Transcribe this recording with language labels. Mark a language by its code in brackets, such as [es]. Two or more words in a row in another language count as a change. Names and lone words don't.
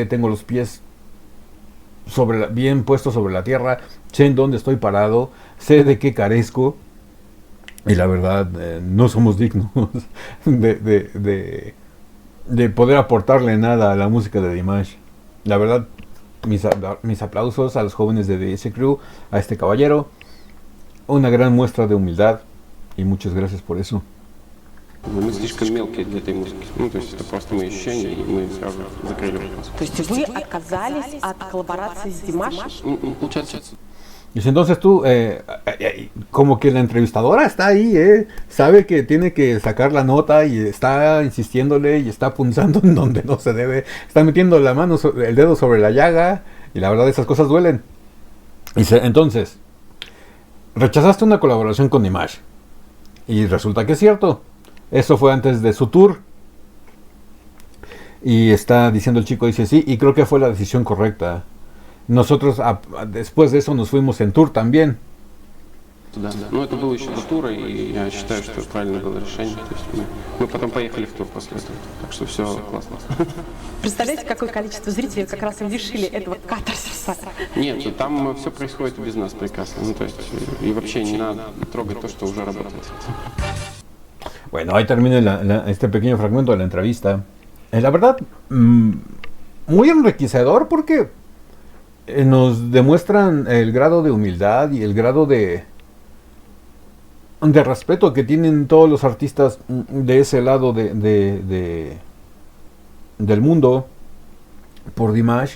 [es] Tengo los pies bien puestos sobre la tierra, sé en dónde estoy parado, sé de qué carezco, y la verdad, no somos dignos de poder aportarle nada a la música de Dimash. La verdad, mis aplausos a los jóvenes de DS Crew, a este caballero, una gran muestra de humildad, y muchas gracias por eso. [ru] Мы слишком мелкие для этой музыки. Ну, то есть это просто мои ощущения, и мы сразу закрыли вопрос. То есть вы отказались от коллаборации с Димашем? Получается, [es] Y entonces tú, como que la entrevistadora está ahí, sabe que tiene que sacar la nota y está insistiéndole y está punzando en donde no se debe, está metiendo la mano, el dedo sobre la llaga, y la verdad esas cosas duelen. Entonces, rechazaste una colaboración con Dimash, y resulta que es cierto, eso fue antes de su tour, y está diciendo el chico, dice sí, y creo que fue la decisión correcta. Nosotros después de eso nos fuimos en tour también. [ru] да. Но это было еще до тура, и я считаю, что правильное было решение. То есть мы потом поехали в тур после этого. Так что все классно. Представляете, какое количество зрителей как раз и лишили этого катарсиса? Нет, ну там все происходит без нас прекрасно. Ну, то есть, и вообще не надо трогать то, что уже работает. [es] Bueno, ahí termina este pequeño fragmento de la entrevista. La verdad, muy enriquecedor porque nos demuestran el grado de humildad y el grado de respeto que tienen todos los artistas de ese lado del mundo por Dimash.